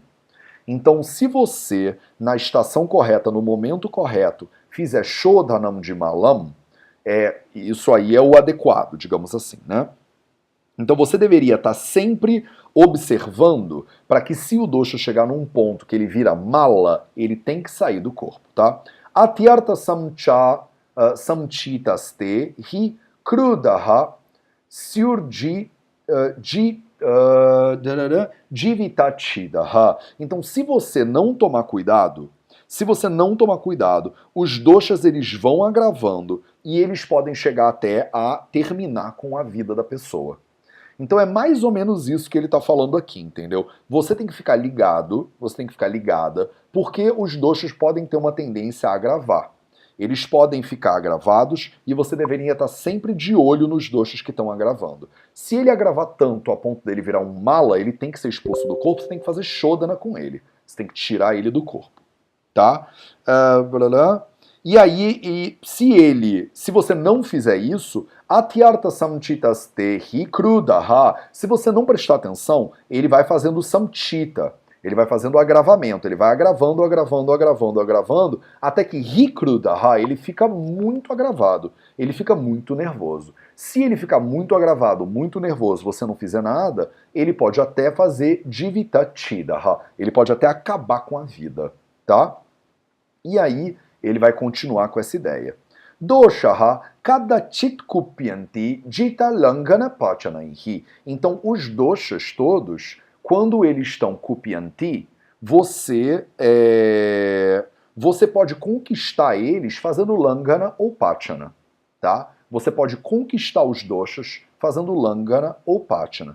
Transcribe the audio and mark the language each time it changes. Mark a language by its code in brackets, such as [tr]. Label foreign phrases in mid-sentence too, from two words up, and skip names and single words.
[pt] Então, se você, na estação correta, no momento correto, fizer Shodhanam de malam, isso aí é o adequado, digamos assim, né? Então você deveria estar sempre observando para que se o dosha chegar num ponto que ele vira mala, ele tem que sair do corpo, tá? [sa] अत्यर्थ संचितास्ते हि क्रुद्धाः स्युर् जीवितच्छिदः. [pt] Então, se você não tomar cuidado, os doshas eles vão agravando e eles podem chegar até a terminar com a vida da pessoa. Então é mais ou menos isso que ele está falando aqui, entendeu? Você tem que ficar ligado, você tem que ficar ligada, porque os doshas podem ter uma tendência a agravar. Eles podem ficar agravados e você deveria estar sempre de olho nos doshas que estão agravando. Se ele agravar tanto a ponto dele virar um mala, ele tem que ser expulso do corpo, você tem que fazer shodhana com ele. Você tem que tirar ele do corpo, tá? Se você não fizer isso, [sa] अत्यर्थ संचितास्ते क्रुद्धाः, [pt] se você não prestar atenção, ele vai fazendo samchita, ele vai fazendo agravamento, ele vai agravando, agravando, agravando, agravando, até que hikrudaha, ele fica muito agravado, ele fica muito nervoso. Se ele ficar muito agravado, muito nervoso, você não fizer nada, ele pode até fazer jivitachidaha, ele pode até acabar com a vida, tá? E aí, ele vai continuar com essa ideia. [sa] दोषाः कदाचित् कुप्यन्ति जिता लङ्घन पाचनैः. [pt] Então, os doshas todos, quando eles estão kupyanti, você pode conquistar eles fazendo langana ou pachana, tá? Você pode conquistar os doshas fazendo langana ou pachana.